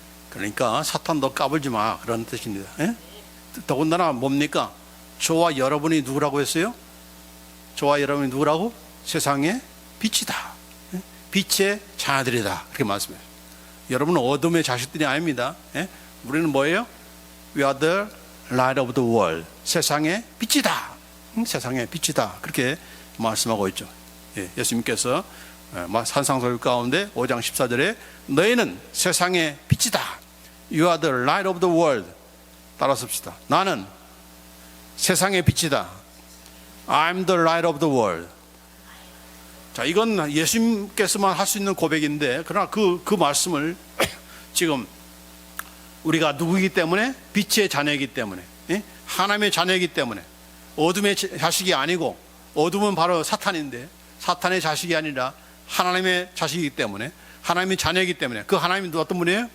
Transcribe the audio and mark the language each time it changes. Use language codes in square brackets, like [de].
[ko] 그러니까 사탄 너 까불지 마 그런 뜻입니다. 더군다나 뭡니까? 저와 여러분이 누구라고 했어요? 저와 여러분이 누구라고? 세상의 빛이다. 빛의 자녀들이다. 그렇게 말씀해요. 여러분은 어둠의 자식들이 아닙니다. 우리는 뭐예요? [en] We are the light of the world. [ko] 세상의 빛이다. 세상의 빛이다. 그렇게 말씀하고 있죠. 예수님께서 산상수훈 가운데 5장 14절에 너희는 세상의 빛이다. [en] You are the light of the world. [ko] 따라 씁시다. 나는 세상의 빛이다. [en] I'm the light of the world. [ko] 자, 이건 예수님께서만 할 수 있는 고백인데, 그러나 그 말씀을 지금 우리가 누구이기 때문에? 빛의 자녀이기 때문에, 하나님의 자녀이기 때문에, 어둠의 자식이 아니고, 어둠은 바로 사탄인데 사탄의 자식이 아니라 하나님의 자식이기 때문에, 하나님의 자녀이기 때문에, 그 하나님이 어떤 분이에요?